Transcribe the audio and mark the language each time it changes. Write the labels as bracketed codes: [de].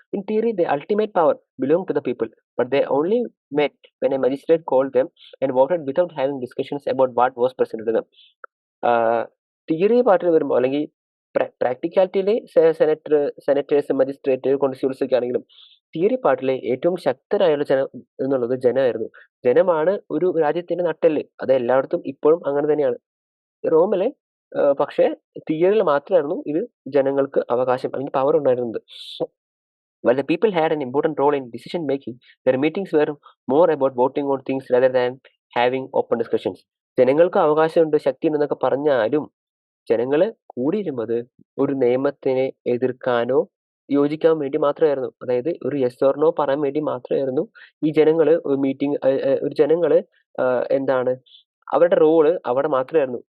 [en] In theory the ultimate power belong to the people, but they only met when a magistrate called them and voted without having discussions about what was presented to them. [ml] Theory പാർട്ടിൽ വരുമ്പോൾ അല്ലെങ്കിൽ പ്രാക്ടിക്കാലിറ്റിയിലെ senators, magistrate, കോൺസ്യൂൾസ് ഒക്കെ ആണെങ്കിലും theory പാർട്ടിലെ ഏറ്റവും ശക്തരായുള്ള ജനം എന്നുള്ളത് ജനമായിരുന്നു. ജനമാണ് ഒരു രാജ്യത്തിന്റെ നട്ടെല്ല്. അത് എല്ലായിടത്തും ഇപ്പോഴും അങ്ങനെ തന്നെയാണ്. റോമിലെ പക്ഷേ തിയറിയിൽ മാത്രമായിരുന്നു ഇത് ജനങ്ങൾക്ക് അവകാശം അല്ലെങ്കിൽ പവർ ഉണ്ടായിരുന്നത്. [en] While the people had an important role in decision making, their meetings were more about voting on things rather than having open discussions. [ml] ജനങ്ങൾക്ക് അവകാശമുണ്ട്, ശക്തിയുണ്ടെന്നൊക്കെ പറഞ്ഞാലും ജനങ്ങള് കൂടിയിരുന്നത് ഒരു നിയമത്തിനെ എതിർക്കാനോ യോജിക്കാൻ വേണ്ടി മാത്രമായിരുന്നു. അതായത് ഒരു യെസ് ഓർ നോ പറയാൻ വേണ്ടി മാത്രമായിരുന്നു ഈ ജനങ്ങള് ഒരു മീറ്റിംഗ് ഒരു ജനങ്ങള് എന്താണ് അവരുടെ റോള് അവിടെ മാത്രമായിരുന്നു.